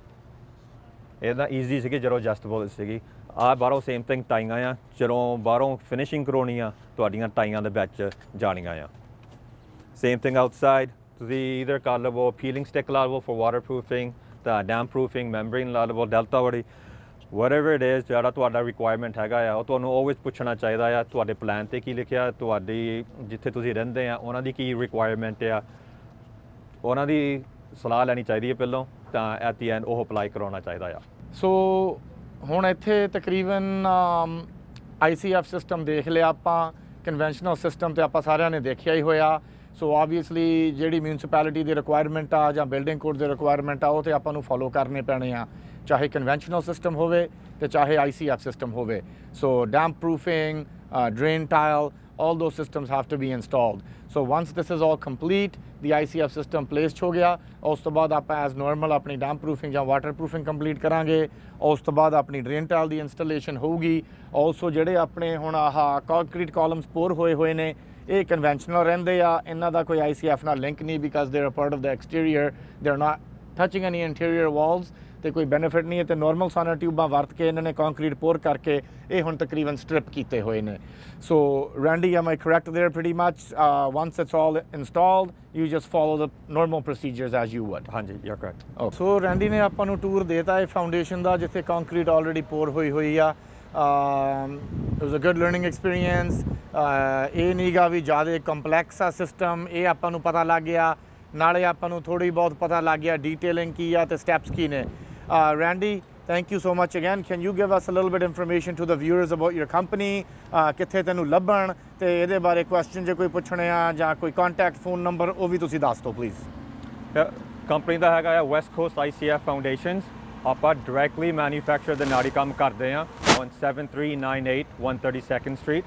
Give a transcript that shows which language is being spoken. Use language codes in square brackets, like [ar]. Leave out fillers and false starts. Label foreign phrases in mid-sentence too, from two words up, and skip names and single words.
[pa] ਇਹਦਾ ਈਜ਼ੀ ਸੀਗੀ ਜਦੋਂ ਐਡਜਸਟੇਬਲ ਸੀਗੀ। ਆਹ ਬਾਹਰੋਂ [en] same thing [pa] ਟਾਈਆਂ ਆ, ਜਦੋਂ ਬਾਹਰੋਂ ਫਿਨਿਸ਼ਿੰਗ ਕਰਾਉਣੀ ਆ ਤੁਹਾਡੀਆਂ ਟਾਈਆਂ ਦੇ ਵਿੱਚ ਜਾਣੀਆਂ ਆ। [en] same thing outside [pa] ਤੁਸੀਂ ਈਦਰ ਕਰ ਲਵੋ [en] peeling stick [pa] ਲਾ ਲਵੋ [en] for waterproofing, [pa] ਤਾਂ [en] damp proofing, [pa] ਮੈਂਬਰੀਨ ਲਾ ਲਵੋ, ਡੈਲਟਾ ਵਾਲੀ, [en] whatever it is [pa] ਜਿਹੜਾ ਤੁਹਾਡਾ ਰਿਕੁਆਇਰਮੈਂਟ ਹੈਗਾ ਆ ਉਹ ਤੁਹਾਨੂੰ ਆਲਵੇਜ਼ ਪੁੱਛਣਾ ਚਾਹੀਦਾ ਆ। ਤੁਹਾਡੇ ਪਲਾਨ ਤੇ ਕੀ ਲਿਖਿਆ, ਤੁਹਾਡੀ ਜਿੱਥੇ ਤੁਸੀਂ ਰਹਿੰਦੇ ਆ ਉਹਨਾਂ ਦੀ ਕੀ ਰਿਕੁਆਇਰਮੈਂਟ ਆ, ਉਹਨਾਂ ਦੀ ਸਲਾਹ ਲੈਣੀ ਚਾਹੀਦੀ ਹੈ ਪਹਿਲਾਂ, ਤਾਂ [en] at the end [pa] ਉਹ ਅਪਲਾਈ ਕਰਾਉਣਾ ਚਾਹੀਦਾ ਆ। ਸੋ ਹੁਣ ਇੱਥੇ ਤਕਰੀਬਨ [en] ICF system [pa] ਦੇਖ ਲਿਆ ਆਪਾਂ, [en] conventional system [pa] ਤੇ ਆਪਾਂ ਸਾਰਿਆਂ ਨੇ ਦੇਖਿਆ ਹੀ ਹੋਇਆ। ਸੋ ਆਬਵੀਅਸਲੀ ਜਿਹੜੀ ਮਿਊਨਿਸਪੈਲਿਟੀ ਦੀ ਰਿਕੁਆਇਰਮੈਂਟ ਆ ਜਾਂ [en] building code [pa] ਦੀ ਰਿਕੁਆਇਰਮੈਂਟ ਆ ਉਹ ਤੇ ਆਪਾਂ ਨੂੰ ਫੋਲੋ ਕਰਨੇ ਪੈਣੇ ਆ, ਚਾਹੇ [en] conventional system [pa] ਹੋਵੇ ਤੇ ਚਾਹੇ [en] ICF system [pa] ਹੋਵੇ। [en] So damp proofing, drain tile, all those systems have to be installed. So once this is all complete, the ICF system placed [pa] ਹੋ ਗਿਆ, ਉਸ ਤੋਂ ਬਾਅਦ ਆਪਾਂ ਐਜ਼ ਨਾਰਮਲ ਆਪਣੀ ਡੈਂਪ ਪ੍ਰੂਫਿੰਗ ਜਾਂ ਵਾਟਰ ਪ੍ਰੂਫਿੰਗ ਕੰਪਲੀਟ ਕਰਾਂਗੇ। ਉਸ ਤੋਂ ਬਾਅਦ ਆਪਣੀ ਡਰੇਨ ਟਾਇਲ ਦੀ ਇੰਸਟਾਲੇਸ਼ਨ ਹੋਊਗੀ। ਆਲਸੋ ਜਿਹੜੇ ਆਪਣੇ ਹੁਣ ਆਹ [en] concrete columns pour [pa] ਹੋਏ ਨੇ ਇਹ ਕਨਵੈਨਸ਼ਨਲ ਰਹਿੰਦੇ ਆ, ਇਹਨਾਂ ਦਾ ਕੋਈ ICF ਨਾਲ ਲਿੰਕ ਨਹੀਂ, [en] because they are part of the exterior, they are not touching any interior walls, [pa] ਤੇ ਕੋਈ ਬੈਨੀਫਿਟ ਨਹੀਂ ਹੈ। ਤੇ ਨਾਰਮਲ ਸਾਨਾ ਟਿਊਬਾਂ ਵਰਤ ਕੇ ਇਹਨਾਂ ਨੇ [en] concrete pour [pa] ਕਰਕੇ ਇਹ ਹੁਣ ਤਕਰੀਬਨ ਸਟ੍ਰਿਪ ਕੀਤੇ ਹੋਏ ਨੇ। [en] ਸੋ ਰੈਂਡੀ, am I correct there pretty much? Once it's all installed, you just follow the normal procedures as you would. ਹਾਂਜੀ, you're correct. [pa] ਸੋ ਰੈਂਡੀ ਨੇ ਆਪਾਂ ਨੂੰ ਟੂਰ ਦੇਤਾ ਇਹ ਫਾਊਂਡੇਸ਼ਨ ਦਾ, ਜਿੱਥੇ ਕੰਕਰੀਟ ਆਲਰੇਡੀ ਪੋਰ ਹੋਈ ਆ। [en] It was a good learning experience. [pa] ਇਹ ਨੀਗਾ ਵੀ ਜ਼ਿਆਦਾ ਕੰਪਲੈਕਸ ਆ ਸਿਸਟਮ, ਇਹ ਆਪਾਂ ਨੂੰ ਪਤਾ ਲੱਗ ਗਿਆ, ਨਾਲੇ ਆਪਾਂ ਨੂੰ ਥੋੜ੍ਹੀ ਬਹੁਤ ਪਤਾ ਲੱਗ ਗਿਆ ਡੀਟੇਲਿੰਗ ਕੀ ਆ ਤੇ ਸਟੈਪਸ ਕੀ ਨੇ. [en] Randy, thank you so much again. Can you give us a little bit information to the viewers about your company? [pa] ਕਿੱਥੇ ਤੈਨੂੰ ਲੱਭਣ ਤੇ ਇਹਦੇ ਬਾਰੇ ਕੁਐਸਚਨ ਜੇ ਕੋਈ ਪੁੱਛਣੇ ਆ ਜਾਂ ਕੋਈ ਕੰਟੈਕਟ ਫੋਨ ਨੰਬਰ ਉਹ ਵੀ ਤੁਸੀਂ ਦੱਸ ਦਿਓ ਪਲੀਜ਼. ਕੰਪਨੀ ਦਾ ਹੈਗਾ ਆ ਵੈਸਟ ਕੋਸਟ ICF ਫਾਊਂਡੇਸ਼ਨਸ. ਆਪਾਂ ਡਾਇਰੈਕਟਲੀ ਮੈਨੂਫੈਕਚਰ ਦੇ ਨਾਲ ਹੀ ਕੰਮ ਕਰਦੇ ਆ ਔਨ 7398 132nd ਸਟਰੀਟ.